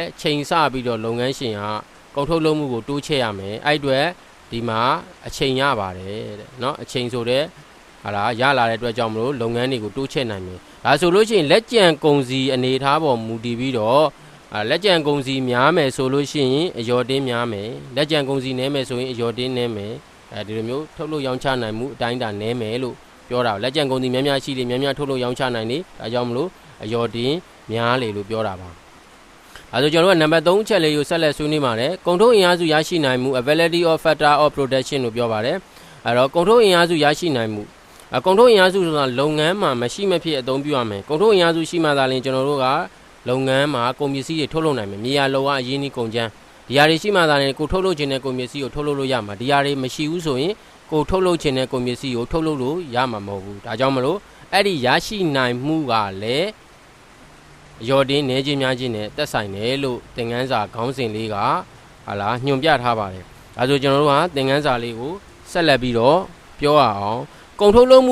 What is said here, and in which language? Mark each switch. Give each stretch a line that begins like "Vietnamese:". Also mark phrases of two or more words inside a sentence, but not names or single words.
Burmese: ချိန်ဆပြီးတော့လုပ်ငန်းရှင်ကကုန်ထုတ်လုပ်မှုကိုတိုးချဲ့ရမယ်အဲ့အတွက်ဒီမှာအချိန်ရပါတယ်တဲ့เนาะအချိန်ဆိုတဲ့ဟာလားရလာတဲ့အတွက်ကြောင့်မလို့လုပ်ငန်းတွေကိုတိုးချဲ့နိုင်မယ်ဒါဆိုလို့ရှိရင်လက်ကျန်ကုန်စည်အနေထားပေါ်မူတည်ပြီးတော့လက်ကျန်ကုန်စည်များမယ်ဆိုလို့ရှိရင်အယော်တင်းများမယ်လက်ကျန်ကုန်စည်နည်းမယ်ဆိုရင်အယော်တင်းနည်းမယ်ဒီလိုမျိုးထုတ်လုပ်ရောင်းချနိုင်မှုအတိုင်းအတာနည်းမယ်လို့ပြောတာလက်ကျန်ကုန်စည်များများ ရှိတယ်များများထုတ်လုပ်ရောင်းချနိုင်တယ်ဒါကြောင့်မလို့အယော်တင်းများလေလို့ပြောတာပါအဲဆိုကျွန်တော်တို့ကနံပါတ်3အချက်လေးကိုဆက်လက်ဆွေးနွေးပါတယ်ကုန်ထုတ်အင်အားစုရရှိနိုင်မှု
English: availability of factor of production
Burmese: လို့ပြောပါတယ်အဲတော့ကုန်ထုတ်အင်အားစုရရှိနိုင်မှုကုန်ထုတ်အင်အားစုဆိုတာလုပ်ငန်းမှာမရှိမဖြစ်အသုံးပြုရမယ်ကုန်ထုတ်အင်အားစုရှိမှသာလျှင်ကျွန်တော်တို့ကလုပ်ငန်းမှာကုန်ပစ္စည်းတွေထုတ်လုပ်နိုင်မယ်မြေယာလောကအရင်းနှီးကုန်ကျန်းဒီဟာတွေရှိမှသာလျှင်ကိုထုတ်လုပ်ခြင်းတဲ့ကုန်ပစ္စည်းကိုထုတ် လုပ်လို့ရမှာဒီဟာတွေမရှိဘူးဆိုရင်ကိုထုတ်လုပ်ခြင်းတဲ့ကုန်ပစ္စည်းကိုထုတ်လုပ်လို့ရမှာမဟုတ်ဘူးဒါကြောင့်မလို့အဲ့ဒီရရှိနိုင်မှုကလည်းရော်တင်းနေခြင်းများခြင်းနဲ့တက်ဆိုင်တယ်လို့သင်ခန်းစာခေါင်းစဉ်လေးကဟာလားညွှန်ပြထားပါတယ်ဒါဆိုကျွန်တော်တို့ကသင်ခန်းစာလေးကိုဆက်လက်ပြီးတော့ပြောရအောင်ကုန်ထုတ်လုပ်မှု